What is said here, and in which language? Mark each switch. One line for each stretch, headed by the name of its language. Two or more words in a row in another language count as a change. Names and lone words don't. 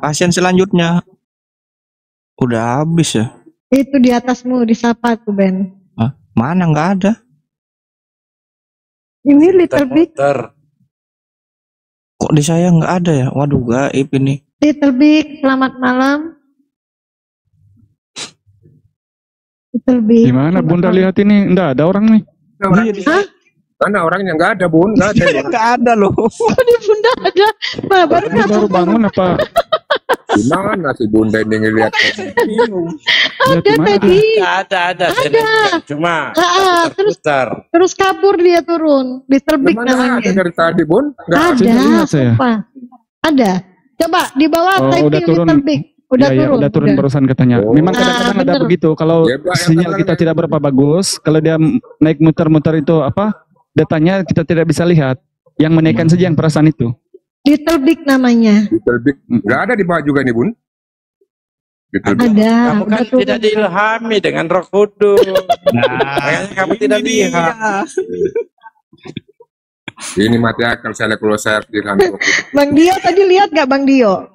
Indonesian: Pasien selanjutnya udah habis ya? Itu di atasmu, disapa tuh, Ben. Hah? Mana nggak ada? Ini Little Big, Muter. Kok di saya nggak ada ya? Waduh gaib ini. Little Big, selamat malam. Little Big. Gimana Bunda lihat ini? Enggak ada orang nih. Hah? Mana orangnya nggak ada bun, nggak ada. Nggak ada loh. Oh, di Bunda ada. Bah, baru Ini baru bangun apa? Gimana si Bunda ini ngeliat? Lihat ada di mana? tadi. Ada. Saya lihat. Cuma putar. Terus kabur dia turun. Little Big Mana namanya. ada dari tadi bun? Nggak ada. Saya Ada, lihat saya. sumpah. Ada. Coba di bawah Oh, typing udah turun. Little Big. Udah Ya, turun. udah turun barusan katanya. Oh. Memang kadang-kadang ada bener. begitu. Kalau Ya, Pak, yang sinyal kita kadang-kadang- tidak berapa bagus, kalau dia naik muter-muter itu apa? Datanya kita tidak bisa lihat. Yang menaikkan saja yang perasaan itu. Little Big namanya. Little Big. Nggak ada di bawah juga nih bun. Little Big. Ada. Kamu kan udah turun. tidak diilhami dengan Roh Kudus. Makanya kamu tidak lihat. Ini mati akal saya kalau saya harus dilantik. Bang Dio tadi lihat gak Bang Dio?